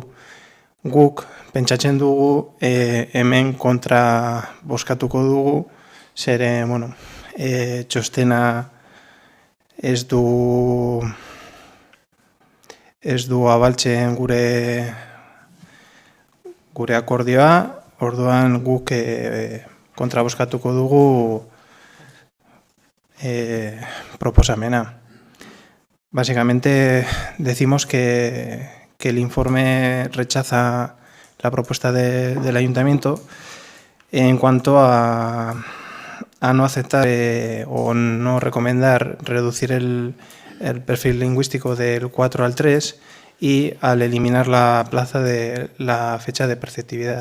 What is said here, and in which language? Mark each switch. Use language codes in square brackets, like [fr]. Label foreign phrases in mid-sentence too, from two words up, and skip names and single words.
[eu] Guk pentsatzen dugu hemen kontra bozkatuko dugu, zere, bueno, txostena ez du abaltzen gure akordioa, orduan guk kontra bozkatuko dugu proposamena. [es] Básicamente decimos que el informe rechaza la propuesta del ayuntamiento en cuanto a no aceptar o no recomendar reducir el perfil lingüístico del 4 al 3 y al eliminar la plaza de la fecha de perceptividad.